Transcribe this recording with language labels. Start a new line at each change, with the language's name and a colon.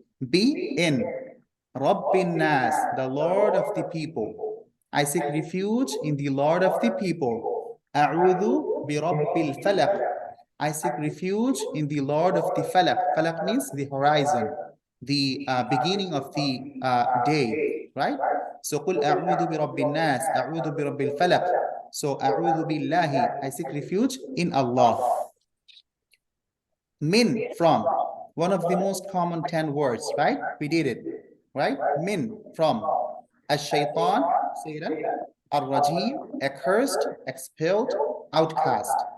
English: Be in rabbin nas, the Lord of the people. I seek refuge in the Lord of the people. A'udhu bi rabbil falaq. I seek refuge in the Lord of the falaq. Falaq means the horizon, the beginning of the day, right?
Arabic: So قل أعوذ برب الناس, أعوذ برب الفلق.
English: So
Arabic: أعوذ بالله,
English: I seek refuge in Allah. Min, from, one of the most common 10 words, right? We did it, right? Min, from. Ash-shaytan, Satan. Ar-rajim, accursed, expelled, outcast.